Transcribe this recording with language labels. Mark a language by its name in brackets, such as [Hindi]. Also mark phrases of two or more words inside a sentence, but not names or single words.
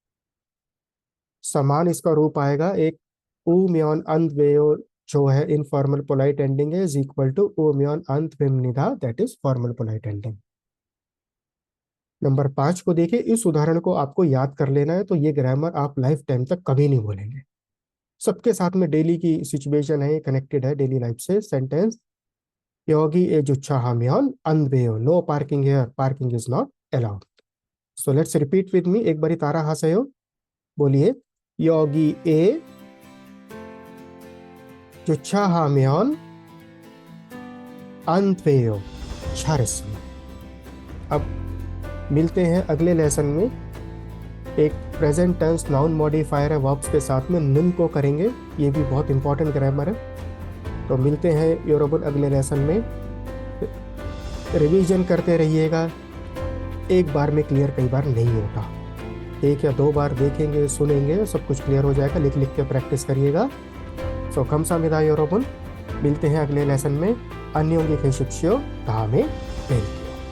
[Hindi] समान इसका रूप आएगा, एक [Korean] 으면 안 돼요 [Hindi] जो है [English] informal polite ending [Hindi] है, [English] is equal to [Korean] 으면 안 됩니다, [English] that is formal polite ending. [Hindi] नंबर 5 को देखिए, इस उदाहरण को आपको याद कर लेना है, तो ये ग्रामर आप [English] life time [Hindi] तक कभी नहीं भूलेंगे। सबके साथ में डेली की सिचुएशन है, कनेक्टेड है [English] daily life [Hindi] से। सेंटेंस, [Korean] 여기 에 주차하면 안 돼요. [English] No parking here. Parking is not allowed. So let's repeat with me. [Korean] 한 번 따라 하세요. बोलिए, 여기에 주차하면 안 돼요. 잘했습니다। [Hindi] अब मिलते हैं अगले लेसन में। एक [English] present tense noun modifier [Hindi] है वर्ब्स के साथ में, नुन को करेंगे, ये भी बहुत [English] important grammar [Hindi] है। तो मिलते हैं यूरोपन अगले लेसन में। रिवीजन करते रहिएगा, एक बार में क्लियर कई बार नहीं होता, 1 या 2 बार देखेंगे, सुनेंगे, सब कुछ क्लियर हो जाएगा। लिख लिख के प्रैक्टिस करिएगा। सो [Korean] 감사합니다, 여러분। [Hindi] मिलते हैं अगले लेसन में। [Korean] 안녕히 계십시오. 다음에 뵐게요।